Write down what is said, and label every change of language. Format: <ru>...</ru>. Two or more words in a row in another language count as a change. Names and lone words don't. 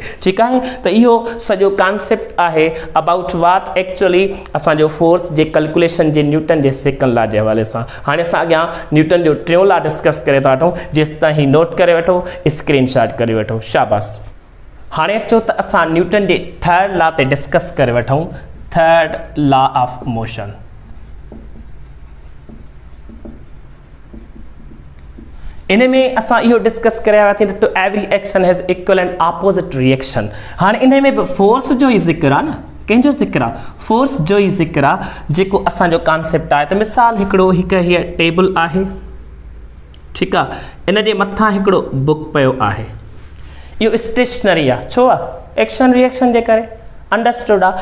<sd>ठीकु आहे, त इहो सॼो कॉन्सेप्ट आहे</sd> <en>about what actually</en> <sd>असांजो फोर्स जे कैलकुलेशन जे न्यूटन जे</sd> <en>second law</en> <sd>जे हवाले सां। हाणे असां अॻियां न्यूटन जो टियों लॉ डिस्कस करे था वठूं, जेसि ताईं नोट करे वठो, स्क्रीनशॉट करे वठो, शाबाश। हाणे अचो त असां न्यूटन जे</sd> <en>third law</en> <sd>ते डिस्कस करे वठूं,</sd> <en>Third law of motion.</en> <sd>इन में असां इहो डिस्कस करे आया थी</sd> <en>to every action has equal and opposite reaction.</en> <sd>हाणे इन में बि फोर्स जो ई ज़िक्र आहे न, कंहिंजो ज़िक्र आहे, फोर्स जो ई ज़िक्र आहे जेको असांजो कॉन्सेप्ट आहे। त मिसाल हिकिड़ो हीअ टेबल आहे, ठीकु आहे, इन जे मथां हिकिड़ो बुक पियो आहे, इहो स्टेशनरी आहे, छो आहे,</sd> <en>action reaction</en> <sd>जे करे, अंडरस्टूड आहे।</sd>